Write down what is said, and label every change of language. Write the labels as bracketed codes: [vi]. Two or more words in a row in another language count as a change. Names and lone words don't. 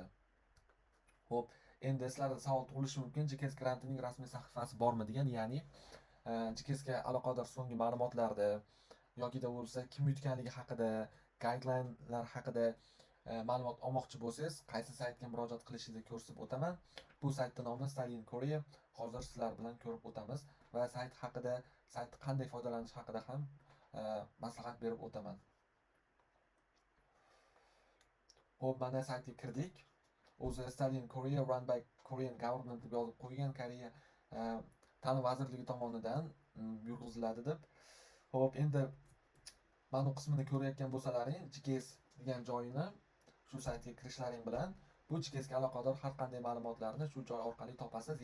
[uz] Xo'p, endi sizlarda savol tug'ilishi mumkin, GKS grantining rasmiy sahifasi bormi degan, ya'ni GKSga aloqador so'nggi ma'lumotlarda yoki bo'lsa kim yutganligi haqida, guideline haqida ma'lumot olmoqchi bo'lsangiz, qaysi saytga murojaat qilishingizni ko'rsatib o'taman. Bu saytning nomi Study in Korea. Hozir sizlar bilan ko'rib o'tamiz va sayt haqida, sayt qanday foydalanish haqida ham maslahat berib o'taman. Xo'p, mana saytga kirdik. O'zi Study in Korea [en] run by Korean government [uz] deb yozib qo'ygan, Koreya ta'lim vazirligi tomonidan yurg'iziladi deb. Xo'p, endi ma'lum qismini ko'rayotgan bo'lsalaring, GKS degan joyini shu saytga kirishlaring bilan bu GKSga aloqador har qanday ma'lumotlarni shu joy orqali topasiz.